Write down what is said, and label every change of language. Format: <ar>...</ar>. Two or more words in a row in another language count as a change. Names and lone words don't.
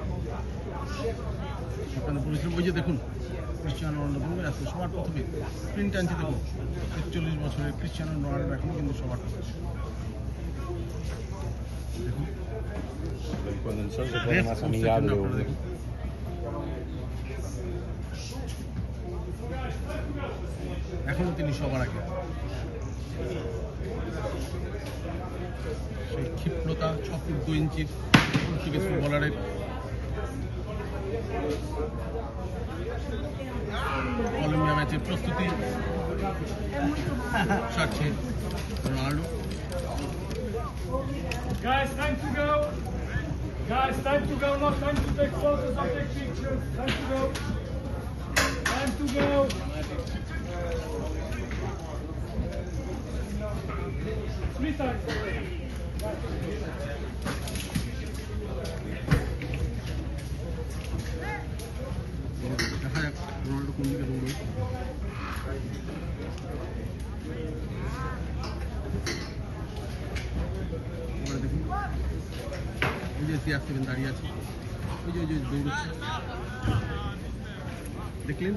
<bn>আপনাদের বলেছিলাম ওই যে দেখুন ক্রিস্টিয়ানো রোনাল্ডো আছে সবার প্রথমে স্প্রিন্ট টানছে, দেখুন 41 বছরের ক্রিস্টিয়ানো রোনাল্ডো এখনও কিন্তু সবার প্রথমে। দেখুন</bn> <es>Cuando el sol se pone más amigable.</es> <bn>এখনো তিনি সবার আগে, সেই ক্ষিপ্রতা 6 ফুট 2 ইঞ্চির পর্তুগিজ ফুটবলারের কলম্বিয়া ম্যাচের প্রস্তুতি সারছে রোনাল্ডো।</bn> <en>Guys, time to go. Guys, time to go. Not time to take photos or take pictures. Time to go. Time to go. Three times.</en> <bn>দেখা যাক রোনাল্ডো কোন দিকে দৌড়বে। এবারে দেখুন ওই যে CR7 দাঁড়িয়ে আছে, ওই যে দৌড়চ্ছে, দেখলেন?</bn>